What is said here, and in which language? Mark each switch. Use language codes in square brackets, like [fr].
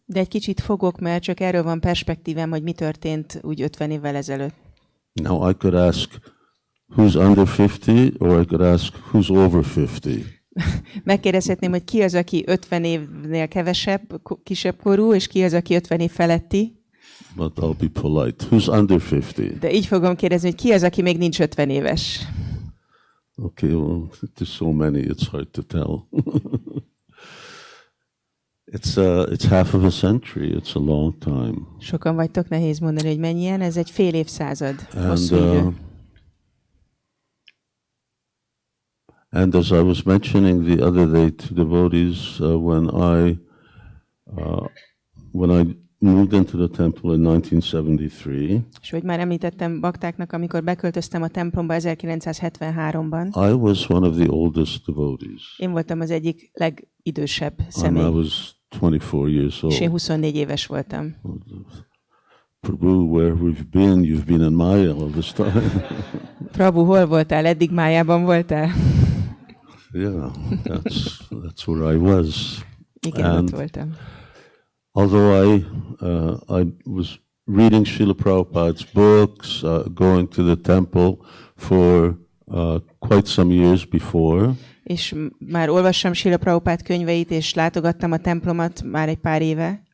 [hu] de egy kicsit fogok, mert csak erről van perspektívám, hogy mi történt úgy 50 évvel ezelőtt. [en] Now I could ask who's under 50 or I could ask who's over 50. [hu] Megkérdezhetném, hogy ki az, aki 50 évnél kisebb korú, és ki az, aki 50 év feletti. [en] But I'll be polite. Who's under 50? [hu] De így fogom kérdezni, hogy ki az, aki még nincs 50 éves. [en] Okay, well, there's so many, it's hard to tell. It's half of a century. It's a long time. [hu] Sokan vagytok, nehéz mondani, hogy mennyien. Ez egy fél évszázad. Hosszú idő. [en] And as I was mentioning the other day to devotees, when I moved into the temple in 1973, [hu] és hogy már említettem baktáknak, amikor beköltöztem a templomba 1973-ban. [en] I was one of the oldest devotees. [hu] Én voltam az egyik legidősebb [en] I [hu] személy. [en] was 24 years old. [hu] És én 24 éves voltam. [en] Prabhu, where we've been, you've been in Maya all this time. [hu] Prabhu, hol voltál? Eddig Májában voltál? [en] Yeah, that's where I was. [hu] Igen, ott voltam. [en] Although I was reading Srila Prabhupada's books, going to the temple for quite some years before. [hu] És már olvassam Srila Prabhupád könyveit, és látogattam a templomat már egy pár éve.